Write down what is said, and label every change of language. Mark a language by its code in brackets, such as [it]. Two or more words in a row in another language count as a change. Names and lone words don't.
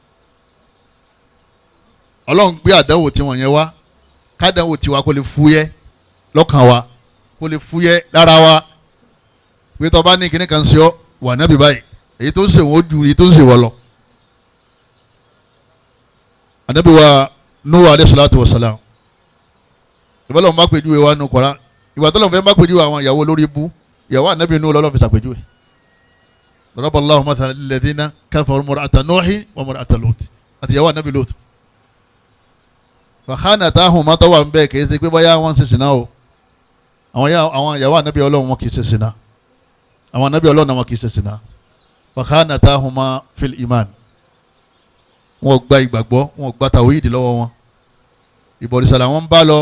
[yo] Ọlọ́run gbé àdánwò tiwọn yẹn wá kádánwò tiwa kó lè fúyẹ́ lọ́kàn wa kó lè fúyẹ́ lára wa pé tó bá ní kíní kan sí ọ wà nábì báyìí èyí tó ń ṣe wọn ó ju èyí tó ń ṣe wọn lọ. ànábì wa Nuhu [ar] عليه الصلاة والسلام [yo] ìbálò wọn bá pè júwe wa nù Kùránì ìgbà tó lọ́n fẹ́ má pèjú àwọn ìyàwó lórí ibú ìyàwó ànábì Nuhu lọ́lọ́ fi ṣàpèjúwe. [ar] ضرب الله مثلا للذين كفروا امرأة نوح وامرأة لوط [yo] àti ìyàwó ànábì Lut. [ar] فخانتاهما [yo] tó wà ń bẹ́ẹ̀ kì í ṣe pé báyà wọ́n ń ṣe ṣìnà o àwọn ìyàwó ànábì Ọlọ́run wọn kì í ṣe ṣìnà àwọn ànábì Ọlọ́run náà wọn kì í ṣe ṣìnà. [ar] فخانتاهما في الإيمان [yo] wọn gba ìgbàgbọ́ wọn gba tàwíìdì lọ́wọ́ wọn ìbọ̀rìṣà làwọn ń bá lọ.